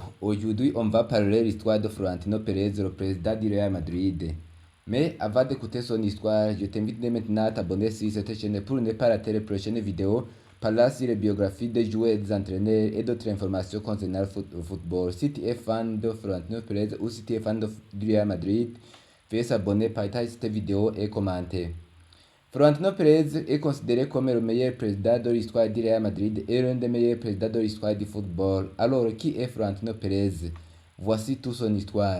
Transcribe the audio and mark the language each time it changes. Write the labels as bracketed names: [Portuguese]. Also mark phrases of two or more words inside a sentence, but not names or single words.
[French] Aujourd'hui, on va parler de l'histoire de Florentino Pérez, le président du Real Madrid. Mais avant d'écouter son histoire, je t'invite dès maintenant à t'abonner sur cette chaîne pour ne pas rater les prochaines vidéos parlant sur les biographies des joueurs et des entraîneurs et d'autres informations concernant le football. Si tu es fan de Florentino Pérez ou si tu es fan du Real Madrid, veuillez s'abonner, partager cette vidéo et commenter. Florentino Pérez est considéré comme le meilleur président de l'histoire du Real Madrid et l'un des meilleurs présidents de l'histoire du football. Alors, qui est Florentino Pérez? Voici toute son histoire.